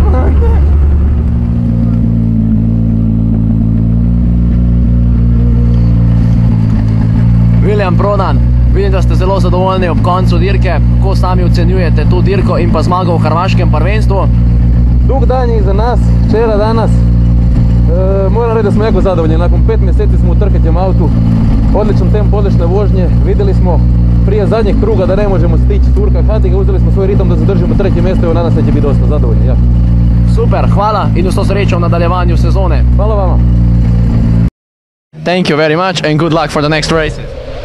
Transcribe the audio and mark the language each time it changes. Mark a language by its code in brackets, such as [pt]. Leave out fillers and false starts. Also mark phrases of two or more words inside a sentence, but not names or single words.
[sl] William Prodan, vidim, da ste zelo zadovoljni ob koncu dirke. Kako sami ocenjujete to dirko in pa zmago v hrvaškem prvenstvu? Dolg dan je za nas, včeraj, danes. Moram reči, da smo jako zadovoljni. [hr] Nakon 5 meseci [sl] smo v trkatem avtu. [hr] Odličan tempo, odlične vožnje. Videli smo prije zadnjeg kruga da ne možemo stići Turka Hattiga, uzeli smo svoj ritam da zadržimo treće mjesto i nadam se da će biti dosta zadovoljni. [sl] Ja. Super, hvala in vso srečo v nadaljevanju sezone. [hr] Hvala vama. [en] Thank you very much and good luck for the next races.